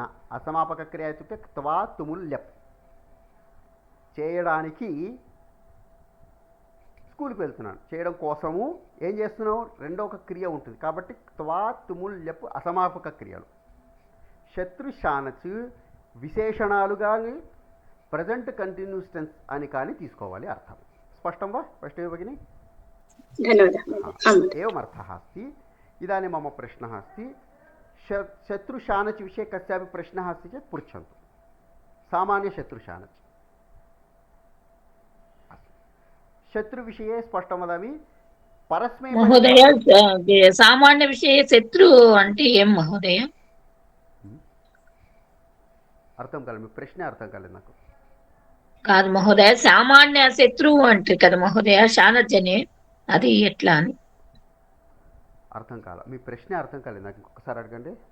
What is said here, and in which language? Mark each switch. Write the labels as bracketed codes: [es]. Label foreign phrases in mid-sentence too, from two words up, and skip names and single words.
[te] అసమాపక క్రియ ఇత్యుక్తే త్వా తుముల్ ల్యప్, చేయడానికి స్కూల్కి వెళ్తున్నాను, చేయడం కోసము ఏం చేస్తున్నావు, రెండో ఒక క్రియ ఉంటుంది కాబట్టి త్వా తుముల్ లెప్పు అసమాపక క్రియలు. శత్రు శానచ్ విశేషణాలు కానీ [en] present continuous tense [te] అని కానీ తీసుకోవాలి అర్థం. [sa] స్పష్టం వా? స్పష్టమే భగిని? एवमर्थः अस्ति. इदानीं मम प्रश्नः अस्ति, शत्रुशानच् विषये कस्यापि प्रश्नः अस्ति चेत् पृच्छन्तु. सामान्यशत्रुशानच्. शत्रुविषये स्पष्टं वदामि. परस्मै महोदय सामान्यविषये शत्रु [te] అంటే ఏం [sa] మహోదయ? [te] అర్థం కాలేదు, మీ ప్రశ్న అర్థం కాలేదు నాకు. కాదు మహోదయ, సామాన్య శత్రువు అంటే కదా మహోదయ శానజనే, అది ఎట్లా అని అర్థం కాల, మీ ప్రశ్న అర్థం కాలేదు నాకు, ఇంకొకసారి అడగండి.